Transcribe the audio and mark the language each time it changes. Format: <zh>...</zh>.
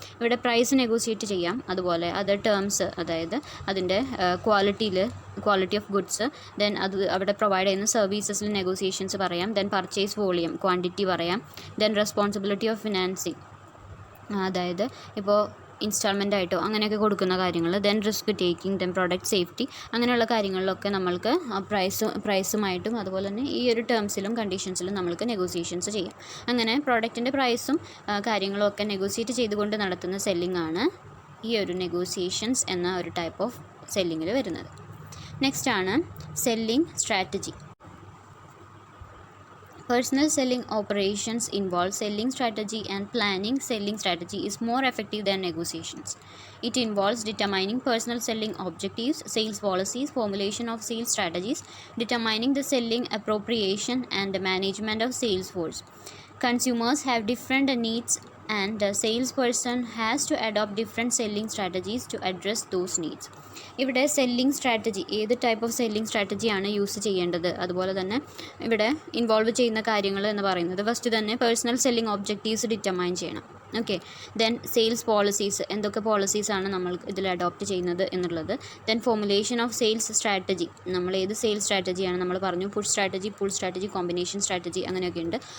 <ml>ഇവിടെ പ്രൈസ് നെഗോസിയേറ്റ് ചെയ്യാം, അതുപോലെ അതർ ടേംസ്, അതായത് അതിൻ്റെ ക്വാളിറ്റി ഓഫ് ഗുഡ്സ്, ദെൻ അത് അവിടെ പ്രൊവൈഡ് ചെയ്യുന്ന സർവീസസിൽ നെഗോസിയേഷൻസ് പറയാം, ദെൻ പർച്ചേസ് വോളിയം ക്വാണ്ടിറ്റി പറയാം, ദെൻ റെസ്പോൺസിബിലിറ്റി ഓഫ് ഫിനാൻസിങ്, അതായത് ഇപ്പോൾ ഇൻസ്റ്റാൾമെൻ്റ് ആയിട്ടോ അങ്ങനെയൊക്കെ കൊടുക്കുന്ന കാര്യങ്ങൾ, then risk taking, then product safety, അങ്ങനെയുള്ള കാര്യങ്ങളിലൊക്കെ നമ്മൾക്ക് പ്രൈസുമായിട്ടും അതുപോലെ തന്നെ ഈ ഒരു ടേംസിലും കണ്ടീഷൻസിലും നമ്മൾക്ക് നെഗോസിയേഷൻസ് ചെയ്യാം. അങ്ങനെ പ്രോഡക്റ്റിൻ്റെ പ്രൈസും കാര്യങ്ങളും ഒക്കെ നെഗോസിയേറ്റ് ചെയ്തുകൊണ്ട് നടത്തുന്ന സെല്ലിംഗ് ആണ് ഈ ഒരു നെഗോസിയേഷൻസ് എന്ന ഒരു ടൈപ്പ് ഓഫ് സെല്ലിങ്ങിൽ വരുന്നത്. നെക്സ്റ്റ് ആണ് selling strategy.</ml> <en>Personal selling operations involve selling strategy and planning. Selling strategy is more effective than negotiations. It involves determining personal selling objectives, sales policies, formulation of sales strategies, determining the selling appropriation, and the management of sales force. Consumers have different needs and the salesperson has to adopt different selling strategies to address those needs.</en> <ml>ഇവിടെ selling strategy, ഏത് type of selling സ്ട്രാറ്റജിയാണ് use ചെയ്യേണ്ടത്, അതുപോലെ തന്നെ ഇവിടെ involve ചെയ്യുന്ന കാര്യങ്ങൾ എന്ന് പറയുന്നത് ഫസ്റ്റ് തന്നെ പേഴ്സണൽ സെല്ലിംഗ് ഒബ്ജക്റ്റീവ്സ് ഡിറ്റർമൈൻ ചെയ്യണം. ഓക്കെ, ദെൻ സെയിൽസ് പോളിസീസ്, എന്തൊക്കെ പോളിസീസാണ് നമ്മൾ ഇതിൽ അഡോപ്റ്റ് ചെയ്യുന്നത് എന്നുള്ളത്, then formulation of sales strategy, നമ്മൾ ഏത് സെയിൽസ് സ്ട്രാറ്റജിയാണ് നമ്മൾ പറഞ്ഞു, push strategy, pull strategy, combination strategy അങ്ങനെയൊക്കെ ഉണ്ട്.</ml>